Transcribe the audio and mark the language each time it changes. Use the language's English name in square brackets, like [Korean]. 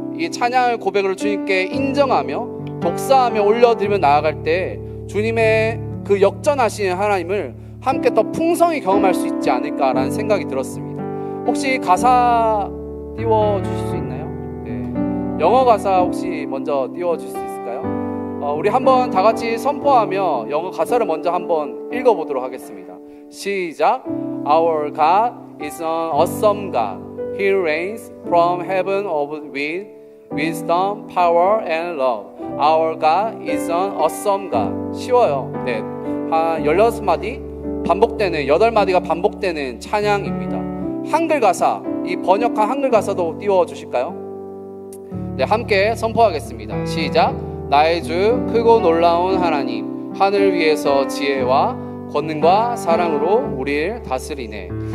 [Korean] 이 찬양의 고백을 주님께 인정하며 독사하며 올려드리며 나아갈 때 주님의 그 역전하시는 하나님을 함께 더 풍성히 경험할 수 있지 않을까라는 생각이 들었습니다. 혹시 가사 띄워주실 수 있나요? 네. 영어 가사 혹시 먼저 띄워줄 수 있을까요? 우리 한번 다 같이 선포하며 영어 가사를 먼저 한번 읽어보도록 하겠습니다. 시작. [English] Our God is an awesome God. He reigns from heaven with wisdom, power, and love. Our God is an awesome God. [Korean] 쉬워요. 네, 한 16마디 반복되는, 8마디가 반복되는 찬양입니다. 한글 가사, 이 번역한 한글 가사도 띄워주실까요? 네, 함께 선포하겠습니다. 시작. 나의 주 크고 놀라운 하나님, 하늘 위에서 지혜와 권능과 사랑으로 우리를 다스리네.